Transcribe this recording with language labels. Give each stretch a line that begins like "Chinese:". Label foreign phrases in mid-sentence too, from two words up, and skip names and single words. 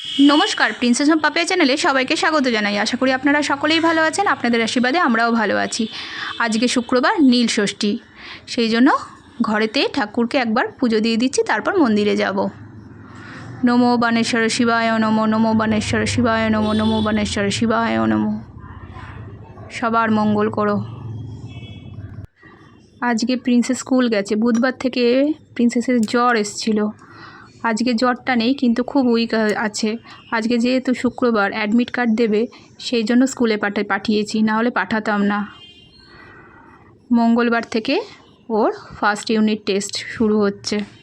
Bangla: নমস্কার প্রিন্সেস হোম পাপিয়া চ্যানেলে সবাইকে স্বাগত জানাই। আশা করি আপনারা সকলেই ভালো আছেন। আপনাদের আশীর্বাদে আমরাও ভালো আছি। আজকে শুক্রবার নীল ষষ্ঠী, সেই জন্য ঘরেতে ঠাকুরকে একবার পুজো দিয়ে दिচ্ছি, तारपर मन्दिरे যাব।
Sanskrit: नमो बानेश्वर शिवाय नमो, नमो बानेश्वर शिवाय नमो, नमो बानेश्वर शिवाय नमो।
Bangla: সবার মঙ্গল করো। আজকে প্রিন্সেস স্কুল गेছে। बुधवार থেকে प्रिंसेसের জ্বর এসেছিল। আজকে জ্বরটা নেই কিন্তু খুব উইক আছে। আজকে যেহেতু শুক্রবার
English: admit card
Bangla: দেবে সেই জন্য স্কুলে পাঠিয়েছি, না হলে পাঠাতাম না। মঙ্গলবার থেকে ওর
English: first unit test
Bangla: শুরু হচ্ছে।